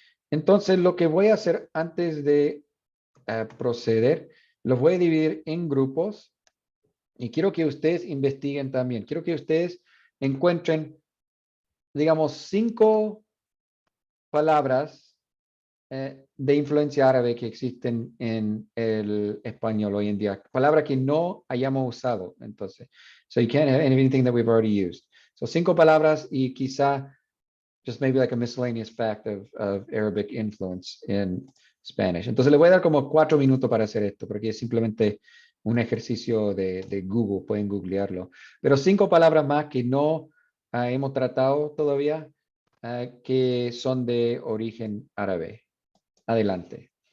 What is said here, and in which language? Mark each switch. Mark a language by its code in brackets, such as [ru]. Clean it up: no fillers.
[es] Entonces, lo que voy a hacer antes de proceder, los voy a dividir en grupos y quiero que ustedes investiguen también. Quiero que ustedes encuentren, digamos, 5 palabras de influencia árabe que existen en el español hoy en día. Palabras que no hayamos usado, entonces. [en] So you can't have anything that we've already used. So [es] 5 palabras y quizá [en] just maybe like a miscellaneous fact of Arabic influence in Spanish. [es] Entonces le voy a dar como 4 minutos para hacer esto, porque es simplemente un ejercicio de Google, pueden googlearlo. Pero 5 palabras más que no hemos tratado todavía, que son de origen árabe. Adelante.